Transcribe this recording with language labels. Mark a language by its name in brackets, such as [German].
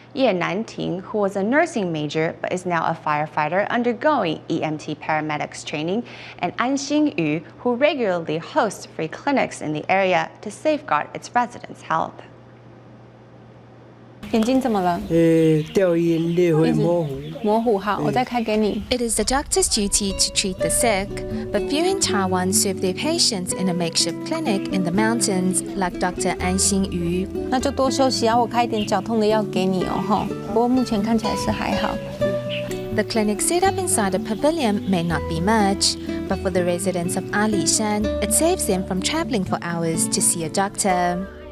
[English] Ye Nanting, who was a nursing major but is now a firefighter undergoing EMT paramedics training, and An Xingyu, who regularly hosts free clinics in the area to safeguard its residents' health. [Chinese] 眼睛怎么了？掉眼泪会模糊。模糊，好，我再开给你。 [English] It is the doctor's duty to treat the sick, but few in Taiwan serve their patients in a makeshift clinic in the mountains, like Dr. An Xingyu. [Chinese] 那就多休息啊，我开一点脚痛的药给你哦，哈。不过目前看起来是还好。 [English] The clinic set up inside a pavilion may not be much, but for the residents of Ali Shan, it saves them from traveling for hours to see a doctor.